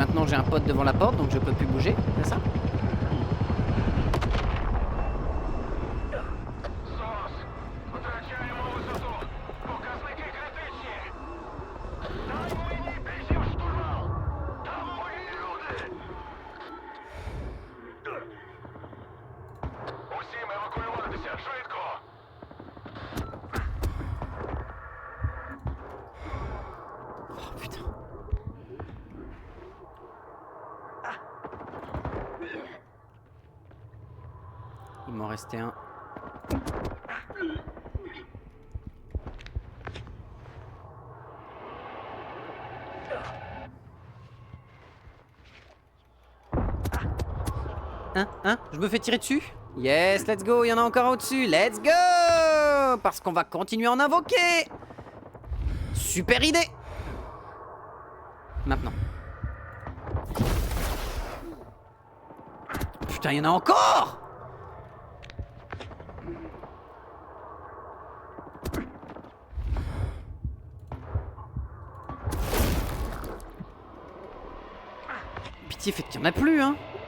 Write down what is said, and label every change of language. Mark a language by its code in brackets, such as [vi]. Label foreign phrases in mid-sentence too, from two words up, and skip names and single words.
[fr] j'ai un pote devant la porte, donc je peux plus bouger, c'est ça? [uk] СОС! Втрачаємо висоту! Показники критичні! Дай мені бійців штурвал! Там мої люди! Усім евакуюватися! Швидко! [fr] Oh putain. Il m'en restait un. Hein? Je me fais tirer dessus? [en] Yes, let's go, [fr] il y en a encore un au-dessus, [en] let's go! [fr] Parce qu'on va continuer à en invoquer! Super idée! Maintenant. Putain, il y en a encore! Pitié, faites qu'il n'y en a plus, hein!